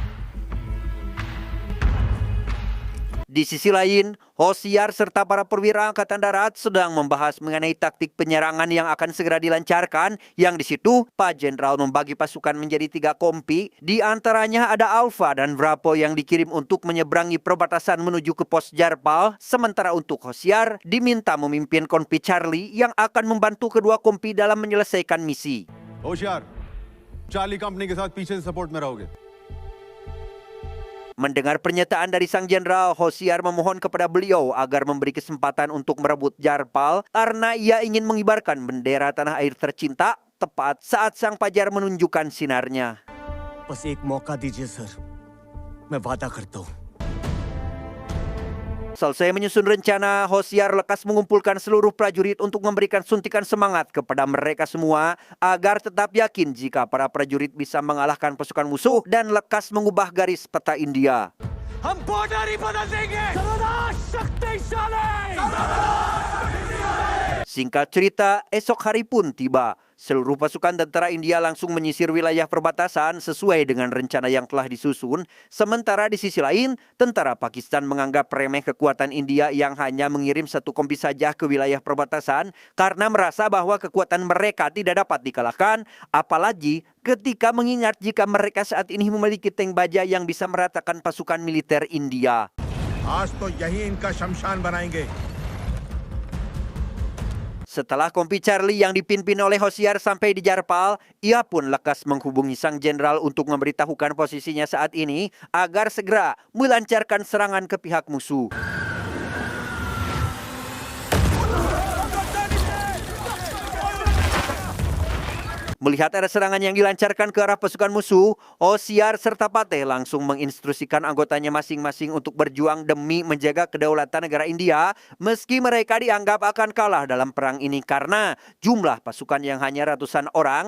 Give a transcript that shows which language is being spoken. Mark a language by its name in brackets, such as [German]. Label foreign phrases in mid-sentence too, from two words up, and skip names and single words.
[Indonesian] Di sisi lain, Hosiar serta para perwira Angkatan Darat sedang membahas mengenai taktik penyerangan yang akan segera dilancarkan, yang di situ Pak Jenderal membagi pasukan menjadi 3 kompi. Di antaranya ada Alpha dan Bravo yang dikirim untuk menyeberangi perbatasan menuju ke pos Jarpal, sementara untuk Hosiar diminta memimpin kompi Charlie yang akan membantu kedua kompi dalam menyelesaikan misi. [Hindi] होशियार, चार्ली कंपनी के साथ पीछे से सपोर्ट में रहोगे. [Indonesian] Mendengar pernyataan dari sang jenderal, Hosiar memohon kepada beliau agar memberi kesempatan untuk merebut Jarpal karena ia ingin mengibarkan bendera tanah air tercinta tepat saat sang fajar menunjukkan sinarnya. [Hindi] बस एक मौका दीजिए सर, मैं वादा करता हूँ. [Indonesian] Selesai menyusun rencana, Hosiar lekas mengumpulkan seluruh prajurit untuk memberikan suntikan semangat kepada mereka semua agar tetap yakin jika para prajurit bisa mengalahkan pasukan musuh dan lekas mengubah garis peta India. [Hindi] हम बॉर्डर ही बदल देंगे. [Indonesian] Singkat cerita, esok hari pun tiba. Seluruh pasukan tentara India langsung menyisir wilayah perbatasan sesuai dengan rencana yang telah disusun. Sementara di sisi lain, tentara Pakistan menganggap remeh kekuatan India yang hanya mengirim 1 kompi saja ke wilayah perbatasan karena merasa bahwa kekuatan mereka tidak dapat dikalahkan, apalagi ketika mengingat jika mereka saat ini memiliki tank baja yang bisa meratakan pasukan militer India. [Hindi] आज तो यही इनका शमशान बनाएंगे. [Indonesian] Setelah kompi Charlie yang dipimpin oleh Hosiar sampai di Jarpal, ia pun lekas menghubungi sang jenderal untuk memberitahukan posisinya saat ini agar segera melancarkan serangan ke pihak musuh. Melihat ada serangan yang dilancarkan ke arah pasukan musuh, Hosiar serta Fateh langsung menginstruksikan anggotanya masing-masing untuk berjuang demi menjaga kedaulatan negara India, meski mereka dianggap akan kalah dalam perang ini karena jumlah pasukan yang hanya ratusan orang.